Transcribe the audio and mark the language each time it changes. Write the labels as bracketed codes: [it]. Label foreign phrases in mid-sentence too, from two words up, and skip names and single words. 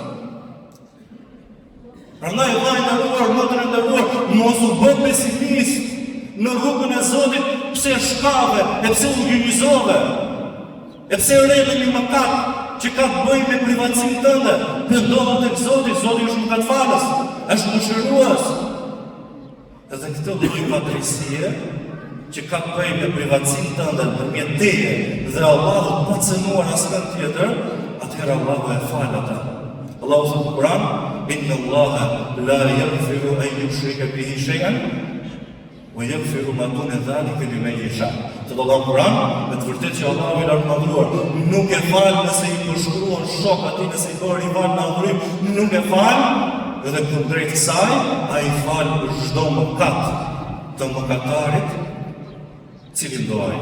[sq] Prandaj vllai i nderuar, motër e nderuar, mos u bë pesimist në rrugën e Zotit, pse shkave, e pse u gjynjëzove, e pse rredhe një mëkat që ka të bëjë me privatësinë tënde, pendohet tek Zoti, Zoti është mëkatfalës, është mëshirues. Edhe këtë lloj padrejësie që ka të bëjë me privatësinë tënde ndërmjet teje dhe Allahut pa cënuar asnjë tjetër, atëherë Allahu e fal atë. Allahu thotë në Kur'an, [ar] "إن الله لا يغفر أن يشرك به شيئا ويغفر ما دون ذلك لمن يشاء." [sq] Të do në Kur'an, me të vërtetë që Allahu i lartëmadhëruar nuk e fal nëse i përshkruan shok atij, nëse i bën rival në adhurim, nuk e fal, dhe kundrejt kësaj, ai fal çdo mëkat të mëkatarit, cilin do ai.